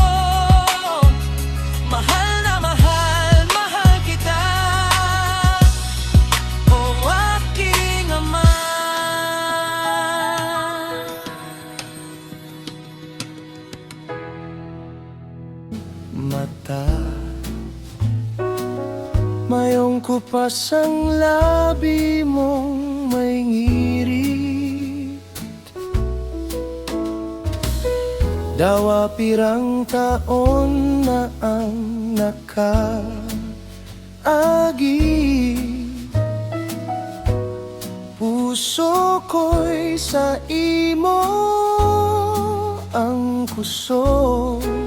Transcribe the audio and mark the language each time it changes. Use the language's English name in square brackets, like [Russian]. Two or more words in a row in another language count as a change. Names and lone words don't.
[Filipino] Mahal na mahal, mahal kita, o aking Ama. [Bikol] Mata, mayong kupas ang labi mong may ngirit. Dawa pirang taon na ang nakaagi. Puso ko'y sa imo ang kusog.